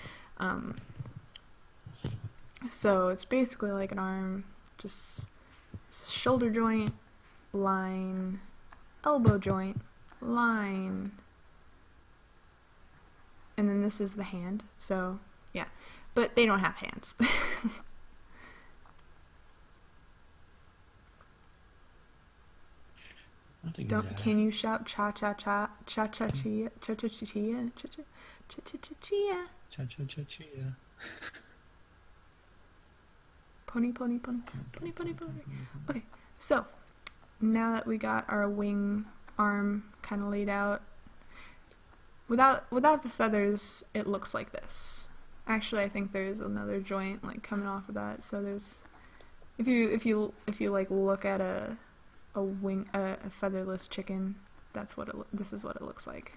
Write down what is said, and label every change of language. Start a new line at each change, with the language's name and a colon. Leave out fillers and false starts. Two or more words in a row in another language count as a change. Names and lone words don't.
English: So it's basically like an arm, just shoulder joint, line, elbow joint, line, and then this is the hand. So yeah, but they don't have hands. Don't can you shout cha cha cha cha cha chia cha cha chia cha cha cha cha cha chia cha cha cha chia pony pony pony pony pony pony. Okay, so now that we got our wing arm kind of laid out, without the feathers, it looks like this. Actually, I think there's another joint like coming off of that. So there's, if you like look at a featherless chicken, this is what it looks like.